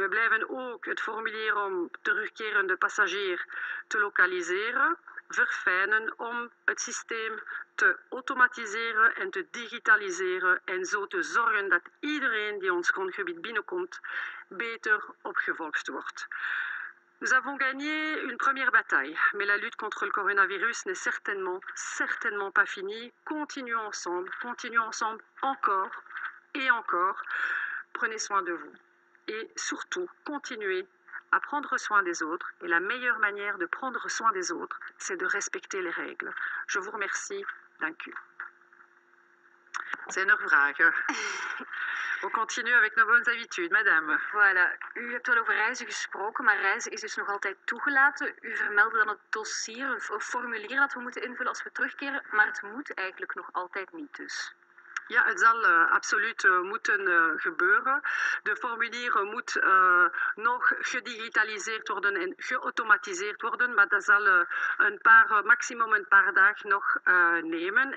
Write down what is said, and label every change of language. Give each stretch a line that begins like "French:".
Dutch: We blijven ook het formulier om terugkerende passagier te lokaliseren verfijnen om het systeem te automatiseren en te digitaliseren en zo te zorgen dat iedereen die ons grondgebied binnenkomt beter opgevolgd wordt.
French: Nous avons gagné une première bataille, mais la lutte contre le coronavirus n'est certainement pas finie. Continuons ensemble encore et encore. Prenez soin de vous et surtout continuez à prendre soin des autres. Et la meilleure manière de prendre soin des autres, c'est de respecter les règles. Je vous remercie.
Dutch: Dank u. Zijn er vragen?
English: We continue
French: avec nos bonnes habitudes. Madame. Voilà.
Dutch: U hebt wel over reizen gesproken, maar reizen is dus nog altijd toegelaten. U vermeldde dan het dossier, een formulier dat we moeten invullen als we terugkeren, maar het moet eigenlijk nog altijd niet dus. Ja, het zal absoluut moeten gebeuren. De formulier moet nog gedigitaliseerd worden en geautomatiseerd worden, maar dat zal maximum een paar dagen nog nemen.